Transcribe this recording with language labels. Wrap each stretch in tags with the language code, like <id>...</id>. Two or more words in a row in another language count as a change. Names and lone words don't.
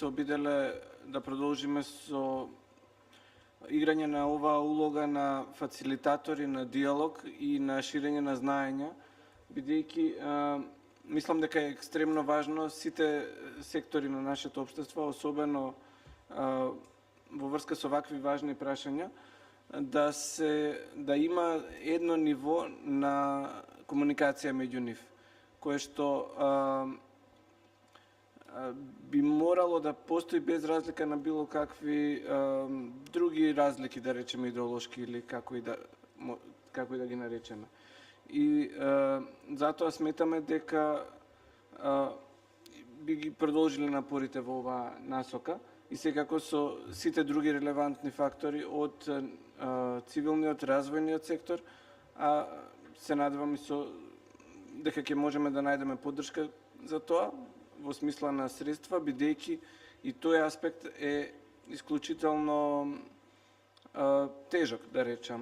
<mk>обиделе да продолжиме со играње на оваа улога на фацилитатори на диалог и на ширење на знаења, бидејќи мислам дека е екстремно важно сите сектори на нашето општество, особено во врска со вакви важни прашања,</mk> <sr>da ima jedno nivo na komunikacija među njih, koje što bi moralo da postoji bez razlika na bilo kakvi drugi razliki, da rečemo ideološki ili kako i da</sr> <mk>ги наречеме. И затоа сметаме дека би ги продолжили напорите во оваа насока и секако со сите други релевантни фактори од цивилниот развојниот сектор, а се надевам и дека ќе можеме да најдеме поддршка за тоа во смисла на средства, бидејќи и тој аспект е исклучително тежок, да речам.</mk>